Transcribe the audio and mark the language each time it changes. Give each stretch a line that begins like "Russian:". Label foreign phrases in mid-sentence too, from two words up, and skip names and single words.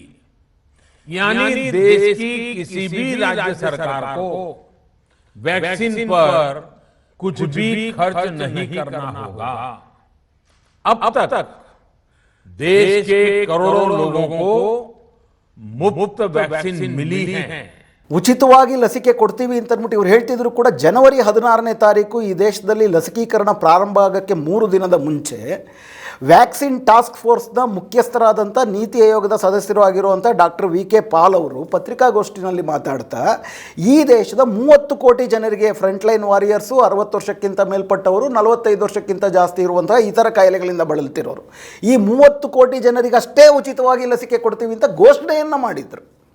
Hindi: यानी देश की किसी भी राज्य सरकार को वैक्सीन पर कुछ भी खर्च नहीं करना होगा। अब तक देश के करोड़ों लोगों को मुफ्त वैक्सीन मिली है।
Kannada: ಉಚಿತವಾಗಿ ಲಸಿಕೆ ಕೊಡ್ತೀವಿ ಅಂತ ಅಂದ್ಬಿಟ್ಟು ಇವ್ರು ಹೇಳ್ತಿದ್ರು ಕೂಡ ಜನವರಿ 16ನೇ ತಾರೀಕು ಈ ದೇಶದಲ್ಲಿ ಲಸಿಕೀಕರಣ ಪ್ರಾರಂಭ ಆಗೋಕ್ಕೆ 3 ದಿನದ ಮುಂಚೆ
English: vaccine task force
Kannada: ಮುಖ್ಯಸ್ಥರಾದಂಥ ನೀತಿ ಆಯೋಗದ ಸದಸ್ಯರು ಆಗಿರುವಂಥ ಡಾಕ್ಟರ್ ವಿ.ಕೆ. ಪಾಲ್ ಅವರು ಪತ್ರಿಕಾಗೋಷ್ಠಿನಲ್ಲಿ ಮಾತಾಡ್ತಾ ಈ ದೇಶದ 30 ಕೋಟಿ ಜನರಿಗೆ
English: frontline warriors,
Kannada: 60 ವರ್ಷಕ್ಕಿಂತ ಮೇಲ್ಪಟ್ಟವರು, 45 ವರ್ಷಕ್ಕಿಂತ ಜಾಸ್ತಿ ಇರುವಂಥ ಇತರ ಕಾಯಿಲೆಗಳಿಂದ ಬಳಲ್ತಿರೋರು, ಈ 30 ಕೋಟಿ ಜನರಿಗಷ್ಟೇ ಉಚಿತವಾಗಿ ಲಸಿಕೆ ಕೊಡ್ತೀವಿ ಅಂತ ಘೋಷಣೆಯನ್ನು ಮಾಡಿದರು.